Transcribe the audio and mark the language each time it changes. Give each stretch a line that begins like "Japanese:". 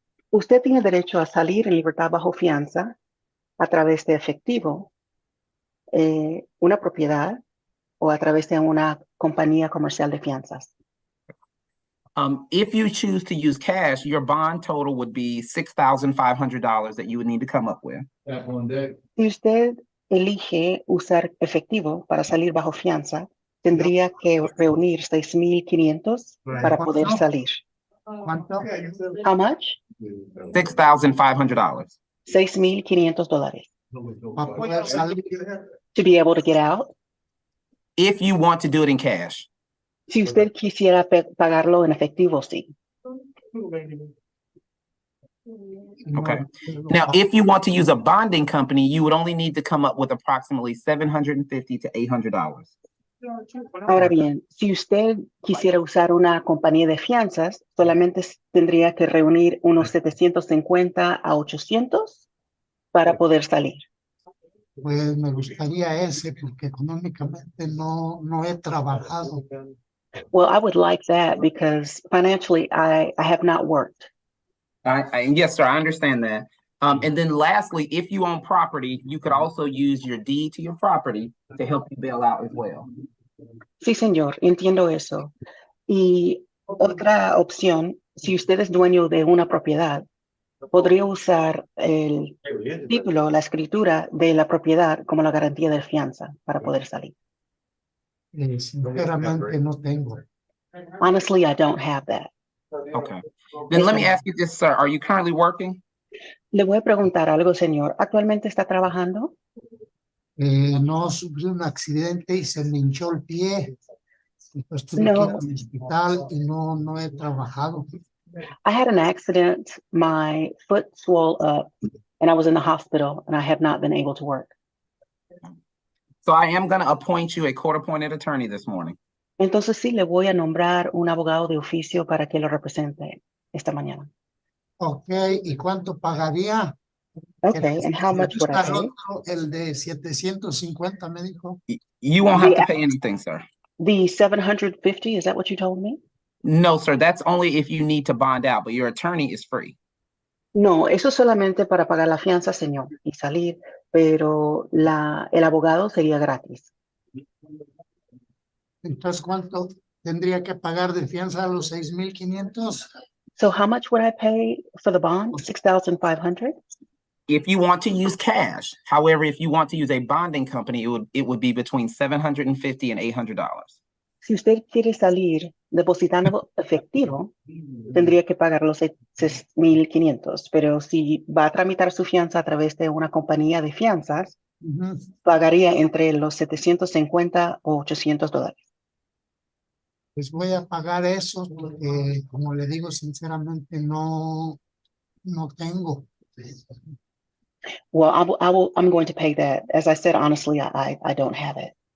Spanish: Usted tiene derecho a salir en libertad bajo fianza a través de efectivo, una propiedad o a través de una compañía comercial de fianzas.
English: If you choose to use cash, your bond total would be $6,500 that you would need to come up with.
Spanish: Si usted elige usar efectivo para salir bajo fianza, tendría que reunir $6,500 para poder salir. ¿Cuánto?
English: How much? $6,500. $6,500
Spanish: Para poder salir.
English: to be able to get out. If you want to do it in cash.
Spanish: Si usted quisiera pagarlo en efectivo, sí.
English: Okay. Now, if you want to use a bonding company, you would only need to come up with approximately $750 to $800.
Spanish: Ahora bien, si usted quisiera usar una compañía de fianzas, solamente tendría que reunir unos 750 a 800 para poder salir. Pues me gustaría ese porque económicamente no he trabajado.
English: Well, I would like that because financially I have not worked. Yes, sir, I understand that. And then lastly, if you own property, you could also use your deed to your property to help you bail out as well.
Spanish: Sí, señor, entiendo eso. Y otra opción, si usted es dueño de una propiedad, podría usar el título, la escritura de la propiedad como la garantía de fianza para poder salir. Sinceramente no tengo.
English: Honestly, I don't have that. Okay. Then let me ask you this, sir. Are you currently working?
Spanish: Le voy a preguntar algo, señor. ¿Actualmente está trabajando? No, sufrí un accidente y se me hinchó el pie. Entonces tuve que ir al hospital y no he trabajado.
English: I had an accident. My foot swelled up and I was in the hospital and I have not been able to work. So I am going to appoint you a court-appointed attorney this morning.
Spanish: Entonces sí, le voy a nombrar un abogado de oficio para que lo represente esta mañana. Okay, ¿y cuánto pagaría?
English: Okay, and how much would I pay?
Spanish: El de 750 me dijo.
English: You won't have to pay anything, sir. The 750, is that what you told me? No, sir, that's only if you need to bond out, but your attorney is free.
Spanish: No, eso solamente para pagar la fianza, señor, y salir, pero el abogado sería gratis. Entonces, ¿cuánto tendría que pagar de fianza a los 6,500?
English: So how much would I pay for the bond? 6,500? If you want to use cash, however, if you want to use a bonding company, it would be between $750 and $800.
Spanish: Si usted quiere salir depositando efectivo, tendría que pagar los 6,500, pero si va a tramitar su fianza a través de una compañía de fianzas, Ujú. Pagaría entre los 750 o $800. Pues voy a pagar eso porque, como le digo, sinceramente no tengo.
English: Well, I'm going to pay that. As I said, honestly, I don't have it.